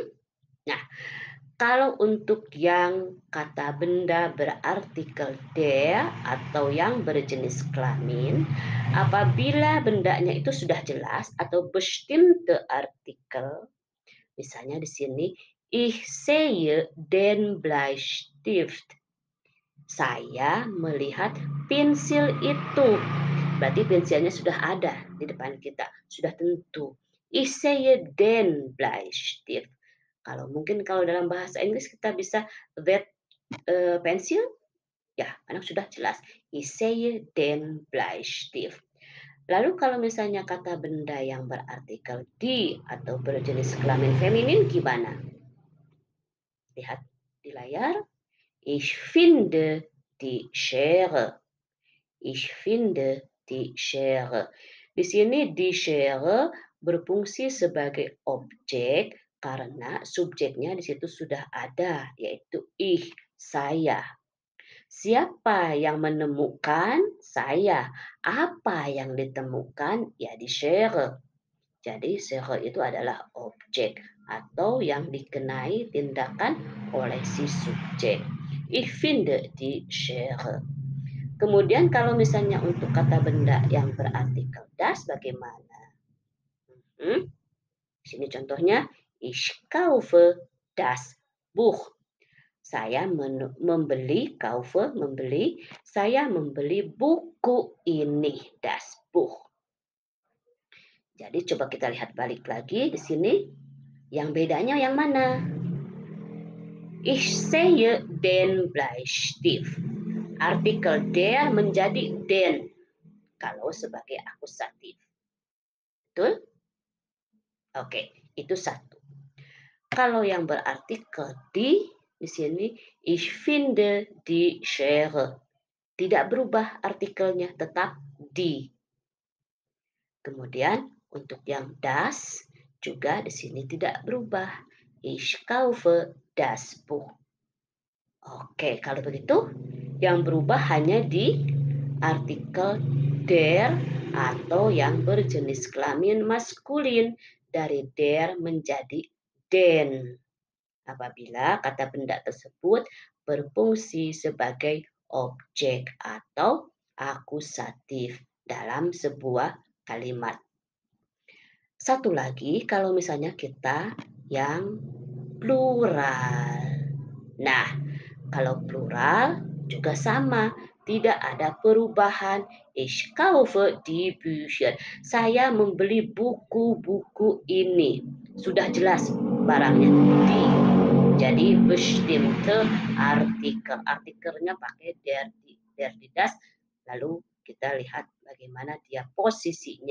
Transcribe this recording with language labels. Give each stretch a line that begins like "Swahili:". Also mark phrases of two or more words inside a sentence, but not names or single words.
Indonesian: Nah, kalau untuk yang kata benda berartikel der atau yang berjenis kelamin, apabila bendanya itu sudah jelas atau
German: bestimmte Artikel,
Indonesian: misalnya di sini,
German: ich sehe den Bleistift.
Indonesian: Saya melihat pensil itu. Berarti pensilnya sudah ada di depan kita, sudah tentu.
German: Ich sehe den Bleistift.
Indonesian: Kalau mungkin kalau dalam bahasa Inggris kita bisa
English: that pensil,
Indonesian: ya anak sudah jelas.
German: Ich sehe den Bleistift.
Indonesian: Lalu kalau misalnya kata benda yang berartikel di atau berjenis kelamin feminin gimana? Lihat di layar.
German: Ich finde die Schere. Ich finde die Schere.
Indonesian: Di sini
German: die Schere
Indonesian: berfungsi sebagai objek karena subjeknya di situ sudah ada, yaitu ich, saya. Siapa yang menemukan? Saya. Apa yang ditemukan? Ya
German: di Schere.
Indonesian: Jadi Schere itu adalah objek atau yang dikenai tindakan oleh si subjek.
German: Ich finde die Schere.
Indonesian: Kemudian kalau misalnya untuk kata benda yang berartikel das bagaimana? Hmm? Sini contohnya,
German: ich kaufe das Buch.
Indonesian: Saya membeli, saya membeli buku ini,
German: das Buch.
Indonesian: Jadi coba kita lihat balik lagi di sini. Yang bedanya yang mana?
German: Ich sehe den Bleistift.
Indonesian: Artikel der menjadi den kalau sebagai akusatif. Betul? Oke, itu satu. Kalau yang berartikel di sini
German: ich finde die Schere.
Indonesian: Tidak berubah artikelnya, tetap die. Kemudian untuk yang das juga di sini tidak berubah.
German: Ich kaufe das Buch.
Indonesian: Oke, kalau begitu yang berubah hanya di artikel der atau yang berjenis kelamin maskulin dari der menjadi den. Apabila kata benda tersebut berfungsi sebagai objek atau akusatif dalam sebuah kalimat. Satu lagi kalau misalnya kita yang plural. Nah, kalau plural juga sama, tidak ada perubahan.
German: Ich kaufe die Bücher.
Indonesian: Saya membeli buku-buku ini. Sudah jelas barangnya di. Jadi
German: bestimmte Artikel.
Indonesian: Artikelnya pakai
German: der di das.
Indonesian: Lalu kita lihat bagaimana dia posisinya.